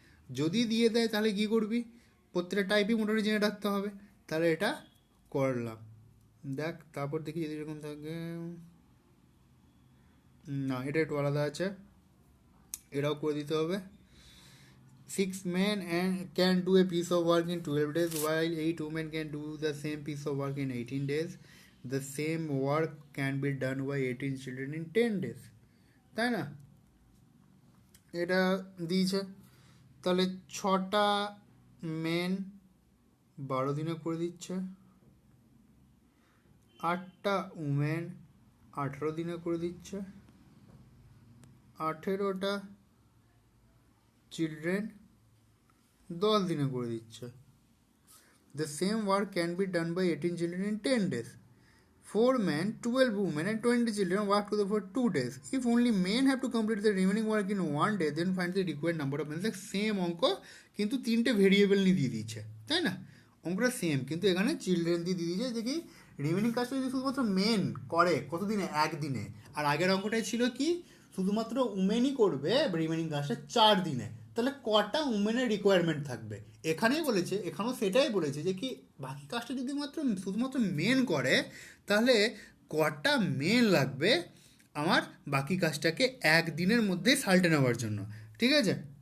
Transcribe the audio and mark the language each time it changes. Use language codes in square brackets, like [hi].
[bn] যদি দিয়ে দেয় তাহলে কি করবি, প্রত্যেকটা টাইপই মোটামুটি জেনে রাখতে হবে, তাহলে এটা করলাম, দেখ তারপর দেখি যদি এরকম থাকে, না এটা একটু আলাদা আছে, এটাও করে দিতে হবে, [en] 6 men can do a piece of work in 12 days while 8 women can do the same piece of work in 18 days. The same work can be done by 18 children in 10 days. [bn] তাই না, এটা দিয়েছে, তাহলে 6টা মেন 12 দিনে করে দিচ্ছে, 8টা women 18 দিনে করে দিচ্ছে, 18টা চিলড্রেন 10 দিনে করে দিচ্ছে, [en] the same work can be done by 18 children in 10 days. 4 men, 12 women and 20 children work together for 2 days. If only men have to complete the remaining work in 1 day, then find the required number of men. [bn] Same অঙ্ক কিন্তু 3টে variable নিয়ে দিয়ে দিচ্ছে, তাই না, অঙ্কটা same, কিন্তু এখানে চিলড্রেন দিয়ে দিয়ে দিয়েছে, দেখি রিমেনিং কাজটা যদি শুধুমাত্র মেন করে কতদিনে, একদিনে, আর আগের অঙ্কটাই ছিল কি শুধুমাত্র উমেনই করবে রিমেনিং কাজটা 4 দিনে, তাহলে কটা উমেনের রিকোয়ারমেন্ট থাকবে, এখানেই বলেছে, এখানেও সেটাই বলেছে যে কি বাকি কাজটা যদি শুধুমাত্র মেন করে তাহলে কটা মেন লাগবে আমার বাকি কাজটাকে একদিনের মধ্যে সাল্টে নেওয়ার জন্য, ঠিক আছে,